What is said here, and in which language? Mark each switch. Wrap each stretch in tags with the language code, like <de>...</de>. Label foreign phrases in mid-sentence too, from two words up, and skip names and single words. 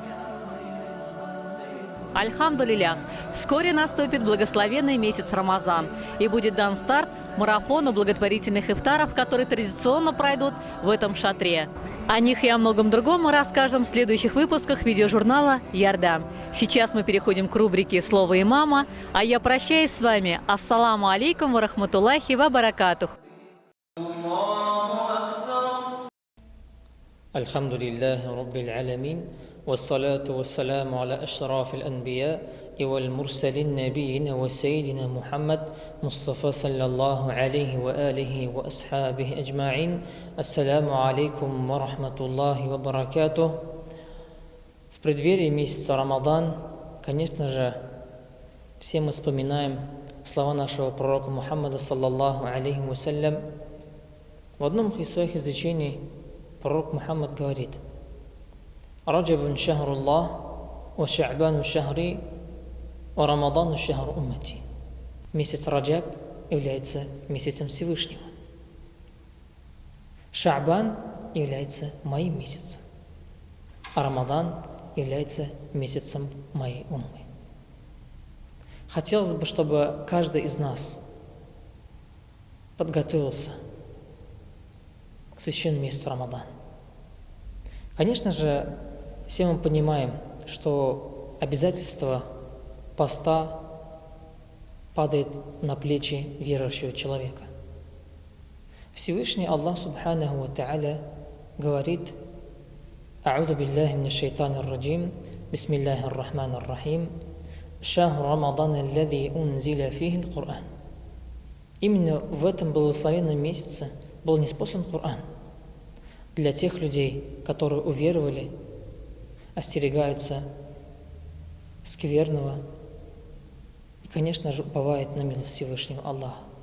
<ru>Альхамдулиллях, вскоре наступит благословенный месяц Рамазан и будет дан старт марафону благотворительных ифтаров, которые традиционно пройдут в этом шатре. О них и о многом другом мы расскажем в следующих выпусках видеожурнала «Ярдам». Сейчас мы переходим к рубрике «Слово имама», а я прощаюсь с вами.</ru> <ar>السلام عليكم ورحمة الله وبركاته. الحمد لله رب العالمين والصلاة والسلام على أشرف الأنبياء والمرسلين نبينا وسيدنا محمد مصطفى صلى الله عليه وآله وأصحابه أجمعين. السلام عليكم ورحمة الله وبركاته.</ar> <ru>В преддверии месяца Рамадан, конечно же, все мы вспоминаем слова нашего пророка Мухаммада,</ru> <ar>صلى الله عليه وسلم.</ar> <ru>В одном из своих изречений пророк Мухаммад говорит:</ru> <ar>«رجب شهر الله وشعبان شهري ورمضان شهر أمتي».</ar> <ru>Месяц Раджаб является месяцем Всевышнего. Ша'бан является моим месяцем, а Рамадан является месяцем моей уммы. Хотелось бы, чтобы каждый из нас подготовился к священному месяцу Рамадан. Конечно же, все мы понимаем, что обязательство поста падает на плечи верующего человека. Всевышний Аллах</ru> <ar>سبحانه وتعالى</ar> <ru>говорит:</ru> <ar>«أعوذ بالله من الشيطان الرجيم بسم الله الرحمن الرحيم شهر رمضان الذي أنزل فيه القرآن».</ar> <ru>Именно в этом благословенном месяце был ниспослан Коран для тех людей, которые уверовали, остерегаются скверного и, конечно же, уповают на милость Всевышнего Аллаха.</ru>